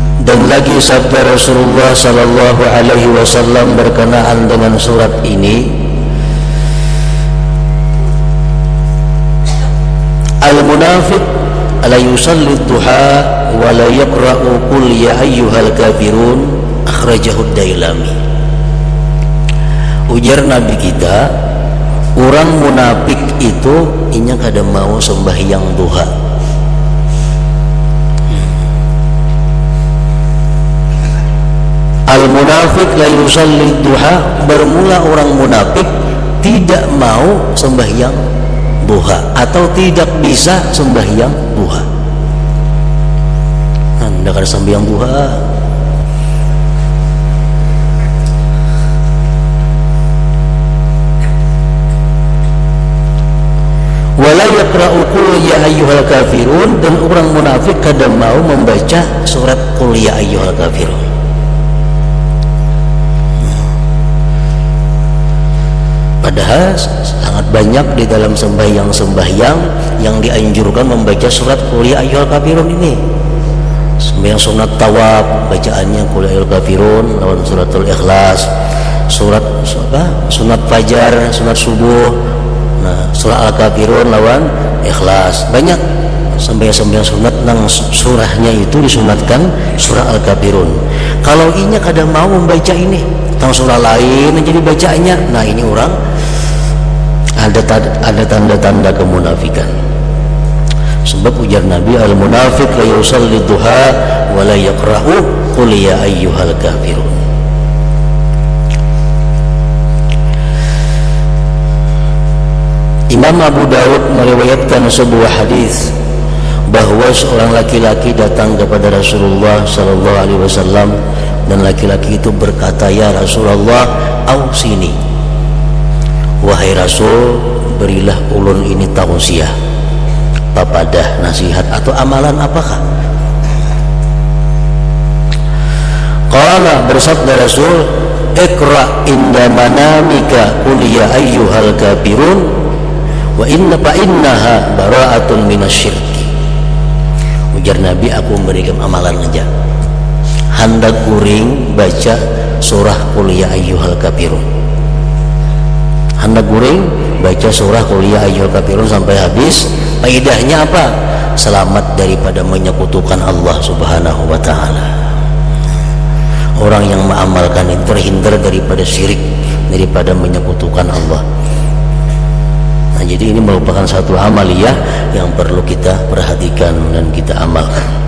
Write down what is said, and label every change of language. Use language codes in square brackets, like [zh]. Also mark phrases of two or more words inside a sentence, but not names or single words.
[id] Dan lagi sabda Rasulullah [ar] صلى الله عليه وسلم [id] berkenaan dengan surat ini, [ar] المنافق لا يصلي الضحى ولا يقرأ قل يا أيها الكافرون، أخرجه الديلمي. [bjn] Ujar Nabi kita, orang munafik itu inya kada mau sembahyang duha. [ar] المنافق لا يصلي الضحى, [id] bermula orang munafik tidak mau sembahyang duha atau tidak bisa sembahyang duha. [bjn] Anda kada sembahyang duha. [ar] ولا يقرأ قل يا أيها الكافرون, [bjn] dan orang munafik kada mau membaca surat qul ya ayyuhal kafirun. [id] Padahal sangat banyak di dalam sembahyang yang dianjurkan membaca surat qul ya ayyuhal kafirun ini. [bjn] Sembahyang sunat tawaf bacaannya qul ya ayyuhal kafirun lawan suratul ikhlas, surat sunat fajar, sunat subuh, nah surah al-kafirun lawan ikhlas. Banyak sembahyang sunat nang surahnya itu disunatkan surah al-kafirun. Kalau inya kada mau membaca ini tang surah lain jadi bacanya, nah ini orang ada tanda-tanda kemunafikan. Sebab ujar Nabi, [ar] المنافق لا يصلي الضحى ولا يقرأ قل يا أيها الكافرون. [id] Imam Abu Dawud meriwayatkan sebuah hadis bahwa seorang laki-laki datang kepada Rasulullah [ar] صلى الله عليه وسلم, [id] dan laki-laki itu berkata, [ar] يا رسول الله, [id] ausini, wahai Rasul, berilah ulun ini tausiah, papadah, nasihat atau amalan apakah? [ar] Qala, [id] bersabda Rasul, [ar] اقرأ عند منامك قل يا أيها الكافرون وإنها براءة من الشرك. [bjn] Ujar Nabi, aku memberikan amalan aja, hendak guring baca surah qul ya ayyuhal kafirun, hendak guring baca surah qul ya ayyuhal kafirun sampai habis. [id] Faedahnya apa? Selamat daripada menyekutukan Allah [ar] سبحانه وتعالى. [id] Orang yang mengamalkan ini terhindar daripada syirik, daripada menyekutukan Allah. Nah, jadi ini merupakan satu amaliyah yang perlu kita perhatikan dan kita amalkan.